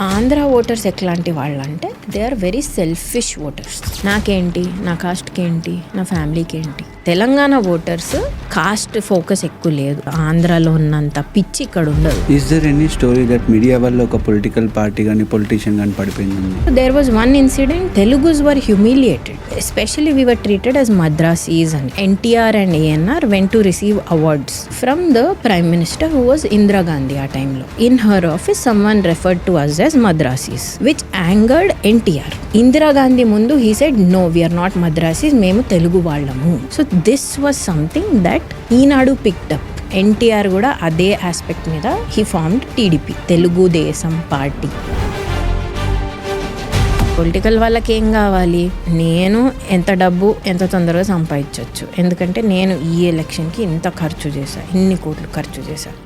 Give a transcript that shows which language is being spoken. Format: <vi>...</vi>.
<te>Andhra voters ఎట్లాంటి వాళ్ళంటే</te> <en>They are very selfish voters.</en> <te>నాకేంటి, నా కాస్ట్కి ఏంటి, నా ఫ్యామిలీకి ఏంటి. తెలంగాణ ఓటర్స్ కాస్ట్ ఫోకస్ ఎక్కువ లేదు. ఆంధ్రాలో ఉన్నంత పిచ్చి ఇక్కడ ఉండదు.</te> <en>is there any story that</en> <te>media వల్ల ఒక పొలిటికల్ పార్టీ కానీ పొలిటీషియన్ కానీ పడిపోయింది?</te> <en>There was one incident. Telugus were humiliated, especially we were treated as Madrasis, and NTR and ANR went to receive awards from the Prime Minister, who was Indira Gandhi</en> <te>ఆ టైంలో.</te> <en>In her office someone referred to us as Madrasis, which angered NTR. Indira Gandhi mundu he said, no, we are not Madrasis,</en> <te>మేము తెలుగు వాళ్ళము.</te> <en>So this was something that Eenadu picked up.</en> <te>NTR కూడా అదే aspect మీద</te> <en>he formed TDP,</en> <te>Telugu దేశం party. Political వాళ్ళకి ఏం కావాలి, నేను ఎంత డబ్బు ఎంత తొందరగా సంపాదించవచ్చు, ఎందుకంటే నేను ఈ ఎలక్షన్కి ఇంత ఖర్చు చేశా, ఇన్ని కోట్లు ఖర్చు చేశా.</te>